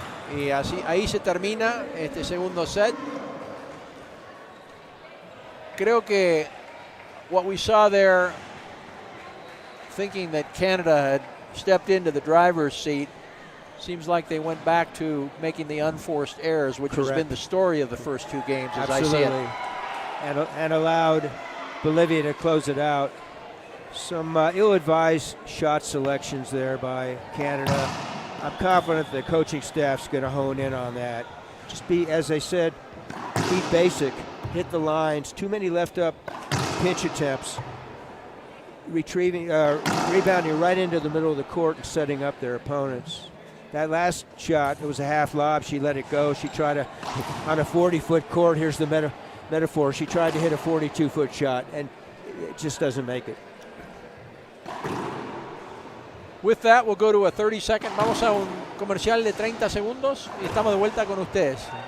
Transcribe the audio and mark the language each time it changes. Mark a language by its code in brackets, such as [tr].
[es] Y así, ahí se termina este segundo set. Creo que [en] what we saw there, thinking that Canada had stepped into the driver's seat, seems like they went back to making the unforced errors, which has been the story of the first 2 games, as I see it. And allowed Bolivia to close it out. Some ill-advised shot selections there by Canada. I'm confident the coaching staff's going to hone in on that. Just be, as I said, be basic, hit the lines. Too many left up pinch attempts. Rebounding right into the middle of the court and setting up their opponents. That last shot, it was a half lob. She let it go. She tried to, on a 40-foot court, here's the metaphor. She tried to hit a 42-foot shot, and it just doesn't make it. With that, we'll go to a 30-second. [es] Vamos a un comercial de 30 segundos y estamos de vuelta con ustedes.